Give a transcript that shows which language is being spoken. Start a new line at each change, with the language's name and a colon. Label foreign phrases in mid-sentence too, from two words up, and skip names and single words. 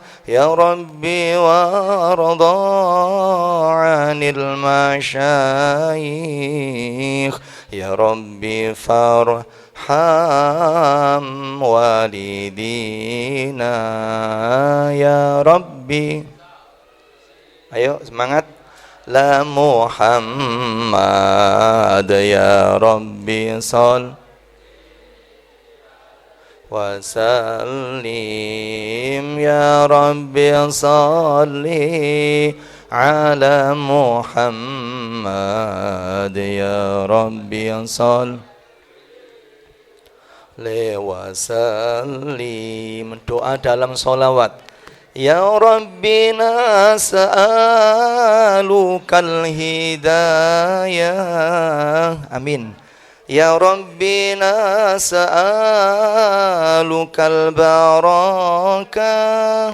Arabic: يا رب وارض عن المشايخ. يا رب فارحم والدينا. يا رب.
Indonesian: Ayo semangat.
Arabic: لا محمد. يا رب صل وسلم. يا رب صل على محمد. يا رب صل وسلم.
Indonesian: Doa dalam sholawat.
Arabic: يا رب نسألك الهداية. Amin. يا ربنا سألك البركة.